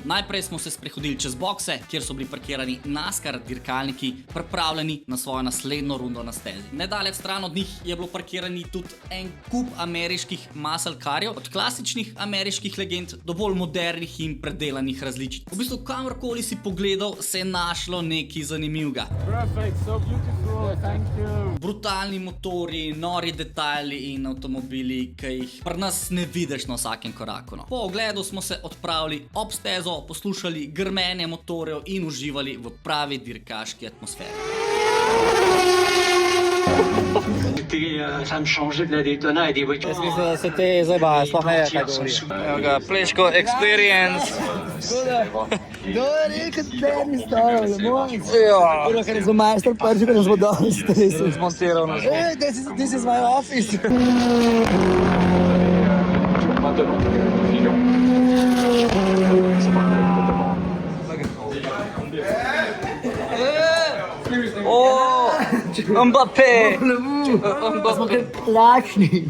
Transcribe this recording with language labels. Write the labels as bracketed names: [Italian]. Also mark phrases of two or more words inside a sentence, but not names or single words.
[Slovenian] Najprej smo se sprehodili čez bokse, kjer so bili parkirani NASCAR dirkalniki, pripravljeni na svojo naslednjo rundo na stezi. Nedaleč stran od njih je bilo parkirani tudi en kup ameriških [English] muscle carjev, [Slovenian] od klasičnih ameriških legend do bolj modernih in predelanih različic. V bistvu kamorkoli si pogledal, se je našlo nekaj zanimivega. [English] Perfect, so beautiful, thank you. [Slovenian] Brutalni motorji, nori detajli in avtomobili, ki jih pri nas ne vidiš na vsakem koraku. No. Po ogledu smo se odpravili ob stezo, poslušali grmenje motorjev in uživali v pravi dirkaški atmosferi. [French] Ça me changeait de la Daytona et des voitures. [Slovenian] Jaz mislim, da se te zabaja, sploh ne ve, kaj govori. Evo ga, Pleško Experience. Kdo je rekel, da ni stavil, moj? Ja, Ker smo majster prvi, ko nas bo dobro stresel. zmontiral nas bo. [English] Hey, this is my office. [Slovenian] O, Mbappé. Mbappé. Lačni.